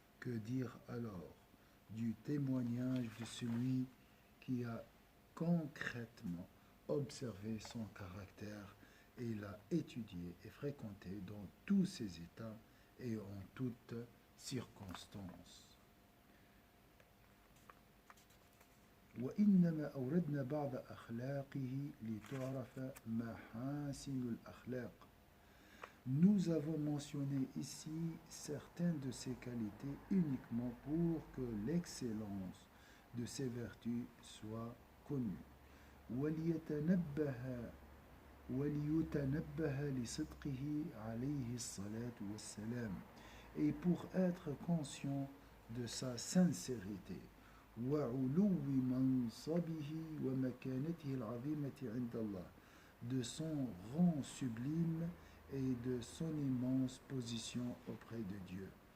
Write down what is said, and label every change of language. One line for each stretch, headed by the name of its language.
French: Que dire alors du témoignage de celui qui a concrètement observé son caractère et l'a étudié et fréquenté dans tous ses états et en toutes circonstances.
Arabic: وإنما أوردنا بعض أخلاقه لتعرف محاسن الأخلاق.
French: Nous avons mentionné ici certaines de ses qualités uniquement pour que l'excellence de ses vertus soit connue.
Arabic: وليتنبه وليتنبه لصدقه عليه الصلاة والسلام,
French: et pour être conscient de sa sincérité,
Arabic: وعلو منصبه ومكانته العظيمة عند الله,
French: de son rang sublime et de son immense position auprès de Dieu.